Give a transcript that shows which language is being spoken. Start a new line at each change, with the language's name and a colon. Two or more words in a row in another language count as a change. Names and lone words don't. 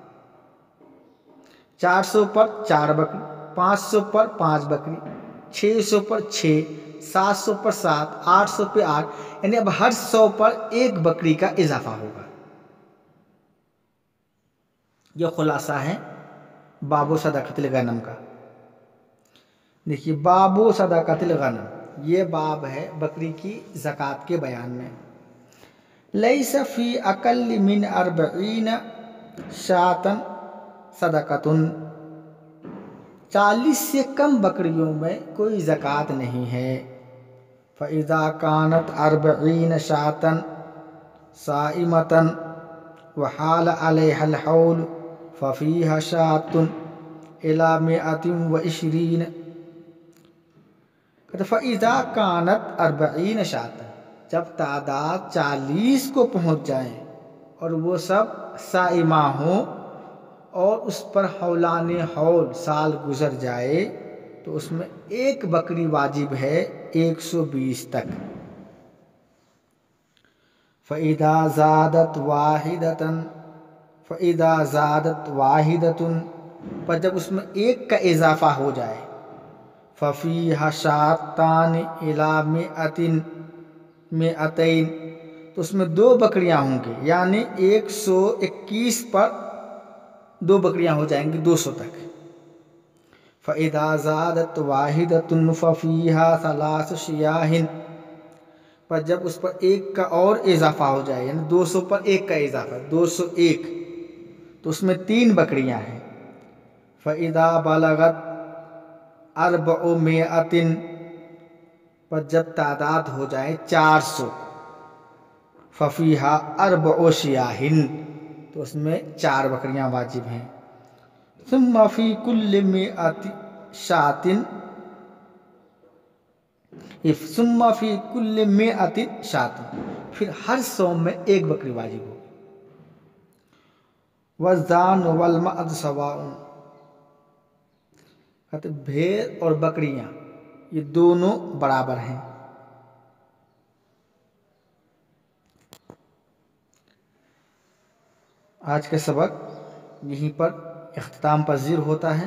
Urdu: 400 پر 4 بکری، 500 پر 5 بکری، 600 پر 6، 700 پر 7، 800 پر 8، یعنی اب ہر 100 پر ایک بکری کا اضافہ ہوگا. یہ خلاصہ ہے
Arabic: باب صدقة الغنم
Urdu: کا. دیکھیے,
Arabic: باب صدقة الغنم
Urdu: یہ باب ہے بکری کی زکات کے بیان میں.
Arabic: ليس في أقل من 40 شاة صدقة,
Urdu: 40 سے کم بکریوں میں کوئی زکات نہیں ہے.
Arabic: فإذا كانت 40 شاة سائمة وحال عليها الحول ففيها شاة إلى مائة و20. فإذا كانت 40 شاة,
Urdu: جب تعداد 40 کو پہنچ جائے اور وہ سب سائمہ ہوں اور اس پر حولانِ حول سال گزر جائے تو اس میں ایک بکری واجب ہے 120 تک.
Arabic: فإذا زادت واحدة، فإذا زادت واحدة,
Urdu: پر جب اس میں ایک کا اضافہ ہو جائے,
Arabic: ففيها شاتان إلى مائة مائتين,
Urdu: تو اس میں 2 بکریاں ہوں گی، یعنی 121 پر 2 بکریاں ہو جائیں گی 200 تک.
Arabic: فإذا زادت واحدة ففيها ثلاث شياه,
Urdu: پر جب اس پر ایک کا اور اضافہ ہو جائے، یعنی 200 پر ایک کا اضافہ 201، تو اس میں 3 بکریاں ہیں.
Arabic: فإذا بلغت 400,
Urdu: پر جب تعداد ہو جائے 400,
Arabic: ففيها 4 شياه,
Urdu: تو اس میں 4 بکریاں واجب ہیں.
Arabic: ثم في كل مائة شاة، ثم في كل مائة شاة,
Urdu: پھر ہر 100 میں ایک بکری واجب ہوگی.
Arabic: والضأن والمعز سواء,
Urdu: کہتے بھیڑ اور بکریاں یہ دونوں برابر ہیں. آج کا سبق یہیں پر اختتام پذیر ہوتا ہے.